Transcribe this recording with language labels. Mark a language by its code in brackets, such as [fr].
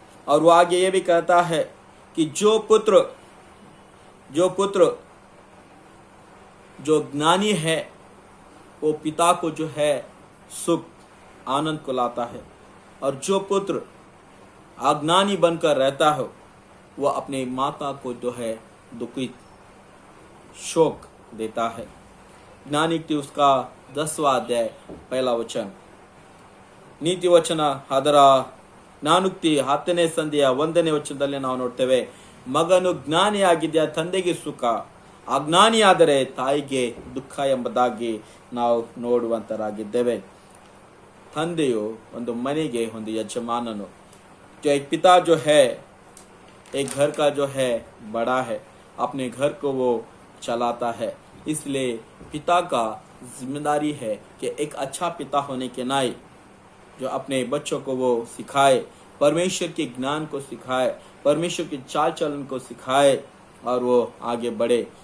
[hi] और वो आगे ये भी कहता है कि जो पुत्र जो ज्ञानी है वो पिता को जो है सुख आनंद को लाता है. और जो पुत्र अज्ञानी बनकर रहता हो वह अपने माता को जो है दुखित शोक देता है। ज्ञानी की उसका 10वां अध्याय 1 वचन। [kn] ನೀತಿ ವಚನ ಅದರ ಜ್ಞಾನುಕ್ತಿ 10ನೇ ಸಂಧಿಯ 1ನೇ ವಚನದಲ್ಲಿ ನಾವು ನೋಡ್ತೇವೆ, ಮಗನು ಜ್ಞಾನಿಯಾಗಿದ್ದ ತಂದೆಗೆ ಸುಖ, ಅಜ್ಞಾನಿಯಾದರೆ ತಾಯಿಗೆ ದುಃಖ ಎಂಬುದಾಗಿ ನಾವು ನೋಡುವಂತರಾಗಿದ್ದೇವೆ। ತಂದೆಯು ಒಂದು ಮನೆಗೆ ಒಂದು ಯಜಮಾನನು, [hi] जो एक पिता जो है एक घर का जो है बड़ा है, अपने घर को वो चलाता है। इसलिए पिता का जिम्मेदारी है कि एक अच्छा पिता होने के नाते जो अपने बच्चों को वो सिखाए, परमेश्वर के ज्ञान को सिखाए, परमेश्वर के चाल चलन को सिखाए और वो आगे बढ़े।